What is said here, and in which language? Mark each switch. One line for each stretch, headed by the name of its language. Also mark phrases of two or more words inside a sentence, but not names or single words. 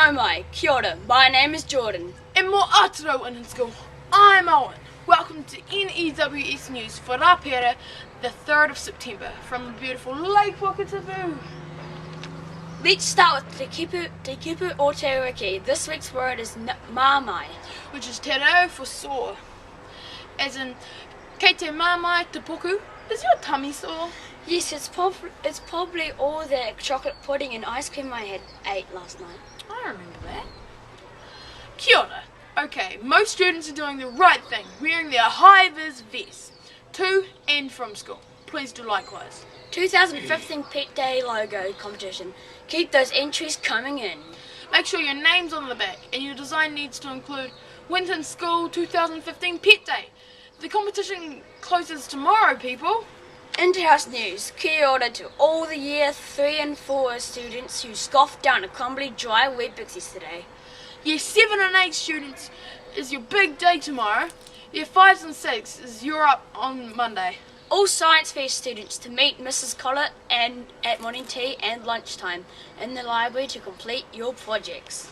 Māori: Mamae, kia ora,
English: my name is Jordan. And more Aotearoa Winton School, I'm Owen. Welcome to N.E.W.S news for Rapere, the 3rd of September, from the beautiful Lake Wakatipu. Let's start with
Māori: Te kupu o Te wiki.
English: This week's word is mamae, which is te reo for sore. As in,
Māori: kei te mamae te puku.
English: Is your tummy sore? Yes, it's probably all the chocolate pudding and ice cream I ate last night. I remember that.
Māori: Kia ora.
English: Okay, most students are doing the right thing, wearing their Hi Viz vests to and from school. Please do likewise. 2015 Pet Day logo competition. Keep those entries coming in. Make sure your name's on the back and your design needs to include Winton School 2015 Pet Day. The competition closes tomorrow, people. Interhouse news.
Māori: Kia ora
English: to all the year 3 and 4 students who scoffed down a crumbly dry Weet-Bix yesterday. Year 7 and 8 students is your big day tomorrow. Year 5s and 6 is you're up on Monday. All science fair students to meet Mrs. Collett and at morning tea and lunchtime in the library to complete your projects.